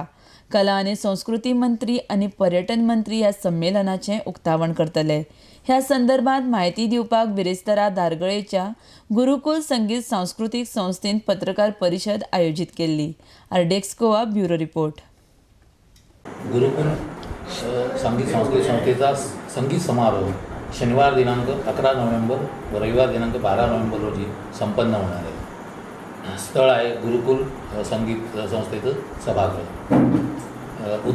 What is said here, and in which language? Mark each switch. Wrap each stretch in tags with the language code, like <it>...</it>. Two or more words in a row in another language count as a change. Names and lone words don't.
<kok>कला आणि संस्कृती मंत्री आणि पर्यटन मंत्री ह्या संमेलनाचें उक्तावण करतले। ह्या संदर्भात माहिती दिवपाक बिरेस्तारा धारगळेच्या गुरुकुल संगीत सांस्कृतिक संस्थेन पत्रकार परिशद आयोजित केल्ली। आरडेक्स गोवा</kok> <en>bureau report.</en> <mr>गुरुकुल संगीत सांस्कृतिक संस्थेचा संगीत समारोह शनिवार दिनांक 11 नोव्हेंबर व रविवार दिनांक 12 नोव्हेंबर रोजी संपन्न होणार आहे। स्थळ आहे गुरुकुल संगीत संस्थेचं सभागृह।</mr>